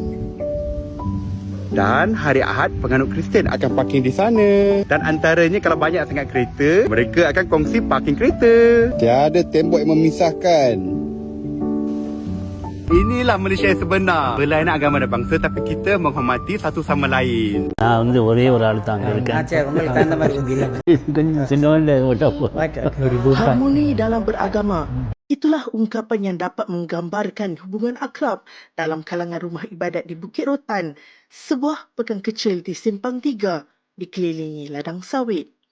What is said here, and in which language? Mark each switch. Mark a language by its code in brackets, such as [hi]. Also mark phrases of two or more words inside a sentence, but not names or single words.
[ms] Dan hari Ahad, penganut Kristian akan parking di sana. Dan antaranya kalau banyak sangat kereta, mereka akan kongsi parking kereta. Tiada tembok yang memisahkan. Inilah Malaysia yang sebenar. Berlainan agama dan bangsa, tapi kita menghormati satu sama lain. [ta] நான் ஒரே ஒரு ஆள் தான் இருக்கேன். [ms] Harmoni dalam beragama. Itulah ungkapan yang dapat menggambarkan hubungan akrab dalam kalangan rumah ibadat di Bukit Rotan, sebuah pekan kecil di Simpang 3 dikelilingi ladang sawit.